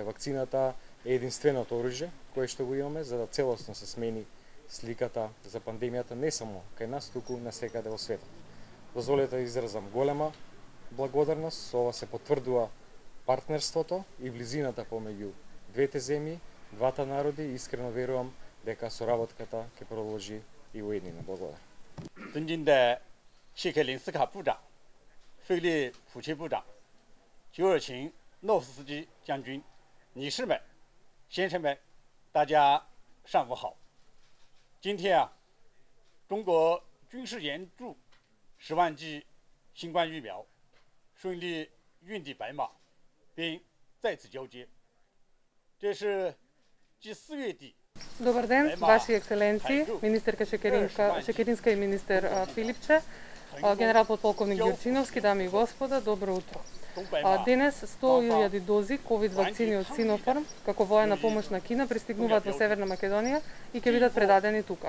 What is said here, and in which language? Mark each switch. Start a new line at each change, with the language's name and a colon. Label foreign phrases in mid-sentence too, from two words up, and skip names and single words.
Macedonian: Вакцината е единственото оружје кое што го имаме за да целосно се смени сликата за пандемијата не само кај нас, туку насекаде во светот. Дозволете да изразам голема благодарност, со ова се потврдува партнерството и близината помеѓу двете земји, двата народи и искрено верувам дека соработката ќе продолжи и во еднина. Благодарам.
Chinese: 尊敬的谢克林斯卡部长、费利普切部长、久尔琴诺夫斯基将军、女士们、先生们，大家上午好。今天中国军事援助10万剂新冠疫苗顺利运抵白马，并再次交接。这是继4月底。
Macedonian: Добар ден, Ваши ексцеленции, министерка Шекеринска и министер Филипче, генерал подполковник Ѓурчиновски, дами и господа, добро утро. Денес 100.000 дози ковид вакцини од Синофарм, како воена помош на Кина, пристигнуваат во Северна Македонија и ќе бидат предадени тука.